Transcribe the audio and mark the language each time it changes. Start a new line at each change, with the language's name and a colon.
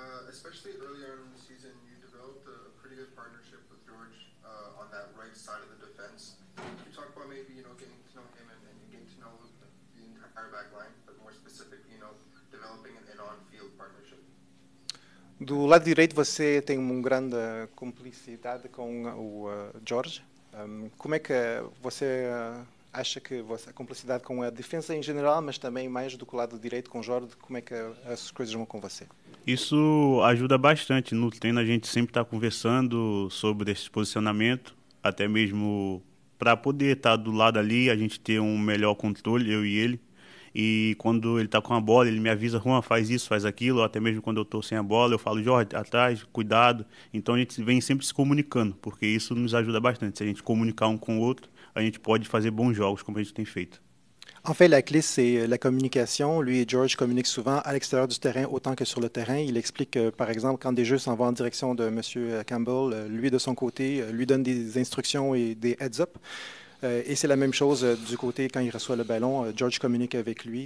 English: Especially earlier in the season, you developed a pretty good partnership with George on that right side of the defense. Can you talk about maybe, getting to know him and getting to know the entire back line, but more specifically, developing an on-field partnership?
Portuguese: Do lado direito você tem uma grande cumplicidade com o George. Como é que você acha que a cumplicidade com a defesa em geral, mas também mais do que o lado direito com o Jorge, como é que as coisas vão com você? Isso ajuda bastante. No treino a gente sempre está conversando sobre esse posicionamento, até mesmo para poder estar do lado ali, a gente ter um melhor controle, eu e ele. E quando ele está com a bola, ele me avisa, Juan, faz isso, faz aquilo, ou até mesmo quando eu estou sem a bola, eu falo, Jorge, atrás, cuidado. Então a gente vem sempre se comunicando, porque isso nos ajuda bastante. Se a gente comunicar um com o outro, a gente pode fazer bons jogos, como a gente tem feito.
French: En fait, la clé, c'est la communication. Lui et George communiquent souvent à l'extérieur du terrain autant que sur le terrain. Il explique que, par exemple, quand des jeux s'en vont en direction de M. Campbell, lui, de son côté, lui donne des instructions et des heads-up. Et c'est la même chose du côté quand il reçoit le ballon. George communique avec lui.